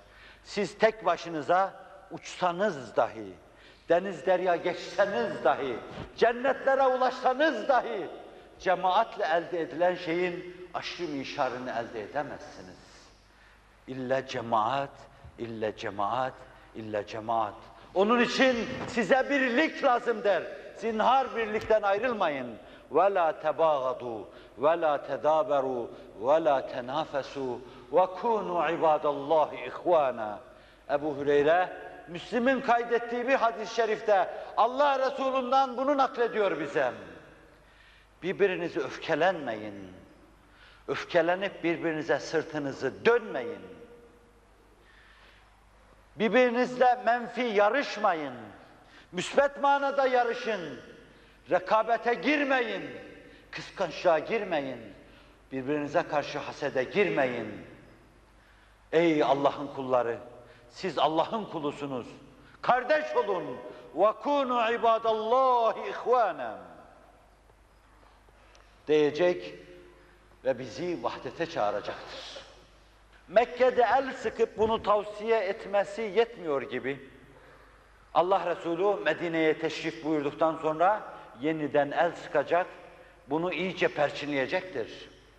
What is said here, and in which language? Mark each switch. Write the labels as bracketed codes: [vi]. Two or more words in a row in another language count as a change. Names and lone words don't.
[tr] Siz tek başınıza uçsanız dahi, deniz derya geçseniz dahi, cennetlere ulaşsanız dahi, cemaatle elde edilen şeyin aşrı mişarını elde edemezsiniz. İlla cemaat, illa cemaat, illa cemaat. Onun için size birlik lazım der. Zinhar birlikten ayrılmayın. [ar] وَلَا تَبَاغَضُوا وَلَا تَدَابَرُوا وَلَا تَنَافَسُوا وَكُونُوا عِبَادَ اللّٰهِ اِخْوَانًا. [tr] Ebu Hüreyre, Müslim'in kaydettiği bir hadis-i şerifte Allah Resulü'nden bunu naklediyor bize. Birbirinizi öfkelenmeyin. Öfkelenip birbirinize sırtınızı dönmeyin. Birbirinizle menfi yarışmayın. Müsbet manada yarışın. Rekabete girmeyin. Kıskançlığa girmeyin. Birbirinize karşı hasede girmeyin. Ey Allah'ın kulları! Siz Allah'ın kulusunuz. Kardeş olun. [ar] وَكُونُوا عِبَادَ اللّٰهِ اِخْوَانًا [tr] diyecek ve bizi vahdete çağıracaktır. Mekke'de el sıkıp bunu tavsiye etmesi yetmiyor gibi, Allah Resulü Medine'ye teşrif buyurduktan sonra yeniden el sıkacak, bunu iyice perçinleyecektir.